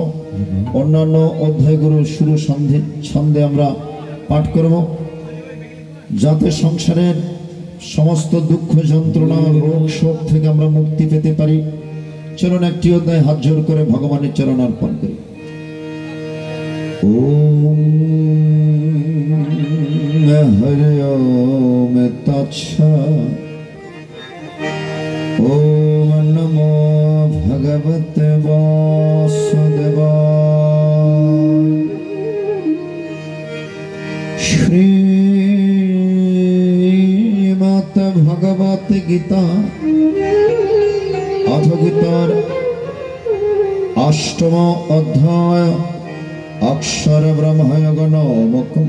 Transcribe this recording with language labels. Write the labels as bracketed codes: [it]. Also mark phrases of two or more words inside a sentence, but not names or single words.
[bn] অন্যান্য অধ্যায়গুলো শুরু ছন্দে আমরা পাঠ করব, যাতে সংসারের সমস্ত দুঃখ যন্ত্রণা রোগ শোক থেকে আমরা মুক্তি পেতে পারি। চলুন একটি অধ্যায় হাত জোর করে ভগবানের চরণ অর্পণ করি। [sa] ওম হরি ওম তৎসৎ। ওম নমো ভগবতে বাসুদেবায়। শ্রীমদ্ ভগবত গীতা অথ গীতার অষ্টম অধ্যায় অক্ষর ব্রহ্ময়োগ নামকম।